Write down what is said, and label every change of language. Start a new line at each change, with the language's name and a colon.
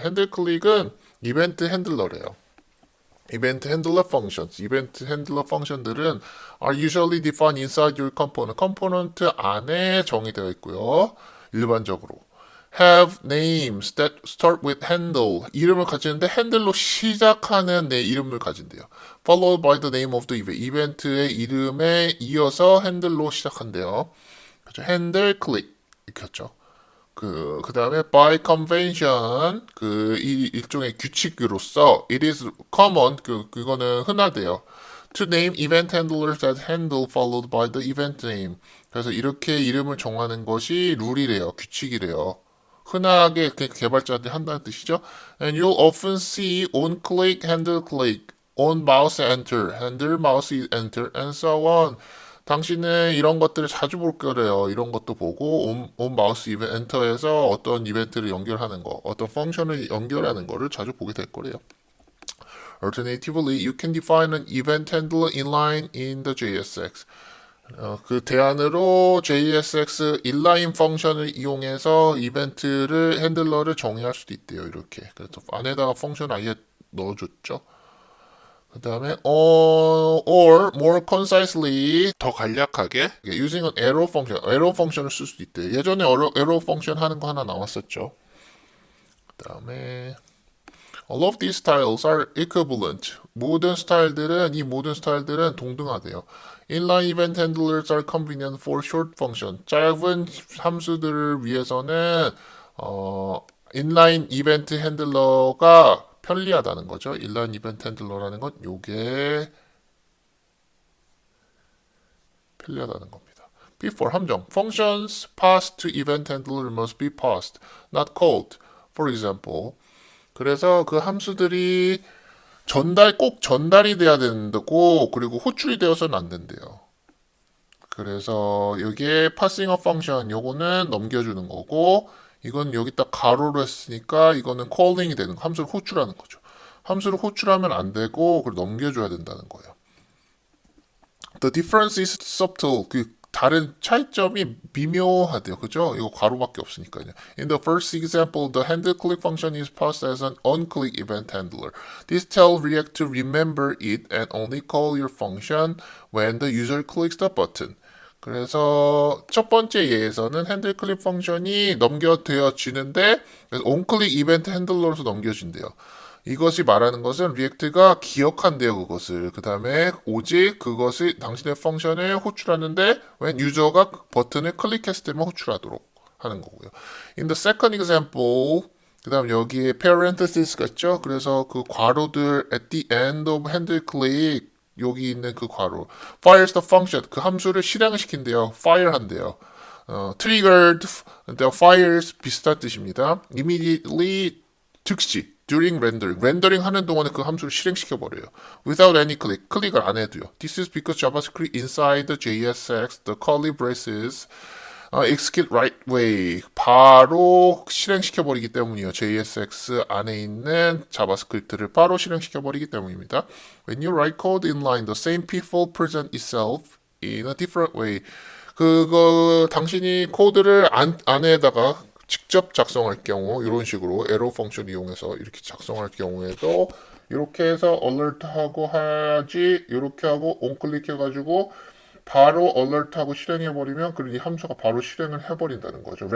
Korean: 핸들 클릭은 이벤트 핸들러래요. 이벤트 핸들러 functions. 이벤트 핸들러 펑션들은
English: are usually defined inside your component.
Korean: 컴포넌트 안에 정의되어 있고요. 일반적으로.
English: have names that start with handle.
Korean: 이름을 가지는데 핸들로 시작하는 내 이름을 가진대요.
English: followed by the name of the event.
Korean: 이벤트의 이름에 이어서 핸들로 시작한대요. 그렇죠? 핸들 클릭 이렇게 했죠. 그 다음에
English: by convention
Korean: 일종의 규칙으로서
English: it is common
Korean: 그거는 흔하대요.
English: to name event handlers as handle followed by the event name.
Korean: 그래서 이렇게 이름을 정하는 것이 룰이래요. 규칙이래요. 흔하게 개발자들이 한다는 뜻이죠.
English: And you'll often see on click, handle click, on mouse enter, handle mouse enter, and so on.
Korean: 당신은 이런 것들을 자주 볼 거래요. 이런 것도 보고 온 마우스 엔터에서 어떤 이벤트를 연결하는 거, 어떤 펑션을 연결하는 거를 자주 보게 될 거래요.
English: Alternatively, you can define an event handler inline in the JSX.
Korean: 그 대안으로 JSX inline 펑션을 이용해서 이벤트를 핸들러를 정의할 수도 있대요. 이렇게. 그래서 안에다가 펑션 아예 넣어줬죠. 그 다음에
English: or more concisely
Korean: 더 간략하게
English: using an arrow function,
Korean: arrow 펑션을 쓸 수도 있대. 예전에 arrow 펑션 하는 거 하나 나왔었죠. 그 다음에
English: all of these styles are equivalent.
Korean: 이 모든 스타일들은 동등하대요.
English: Inline event handlers are convenient for short function.
Korean: 짧은 함수들을 위해서는 inline 이벤트 핸들러가 편리하다는 거죠. 인라인 이벤트 핸들러라는 건 요게 편리하다는 겁니다. Before 함정.
English: Functions passed to event handler must be passed, not called. For example.
Korean: 그래서 그 함수들이 꼭 전달이 돼야 된다고 그리고 호출이 되어서는 안 된대요. 그래서 여기에
English: passing a function
Korean: 요거는 넘겨주는 거고 이건 여기다 가로로 했으니까 이거는 calling이 되는 거, 함수를 호출하는 거죠. 함수를 호출하면 안 되고 그걸 넘겨줘야 된다는 거예요.
English: The difference is subtle.
Korean: 그 다른 차이점이 미묘하대요. 그죠? 이거 가로밖에 없으니까요.
English: In the first example, the handle click function is passed as an on-click event handler. This tells React to remember it and only call your function when the user clicks the button.
Korean: 그래서 첫 번째 예에서는 핸들 클릭 펑션이 넘겨되어지는데 온클릭 이벤트 핸들러로서 넘겨진대요. 이것이 말하는 것은 리액트가 기억한대요, 그것을. 그 다음에 오직 그것이 당신의 펑션을 호출하는데 when 유저가 버튼을 클릭했을 때만 호출하도록 하는 거고요.
English: In the second example,
Korean: 그 다음 여기에 parentheses가 있죠. 그래서 그 괄호들
English: at the end of handle click
Korean: 여기 있는 그 괄호
English: fires the function
Korean: 그 함수를 실행을 시킨대요. fire 한대요. triggered, fires 비슷한 뜻입니다. immediately 즉시
English: during rendering
Korean: 렌더링 하는 동안에 그 함수를 실행시켜 버려요.
English: without any click
Korean: 클릭을 안 해도요. This is because JavaScript inside the JSX the curly braces execute right way 바로 실행시켜 버리기 때문이에요. JSX 안에 있는 자바스크립트를 바로 실행시켜 버리기 때문입니다. When you write code inline, the same people present itself in a different way. 그거 당신이 코드를 안에다가 직접 작성할 경우 이런 식으로 에러 펑션 이용해서 이렇게 작성할 경우에도 이렇게 해서 alert하고 하지 이렇게 하고 onClick 해가지고 바로 alert하고 실행해버리면 그리고 이 함수가 바로 실행을 해버린다는 거죠.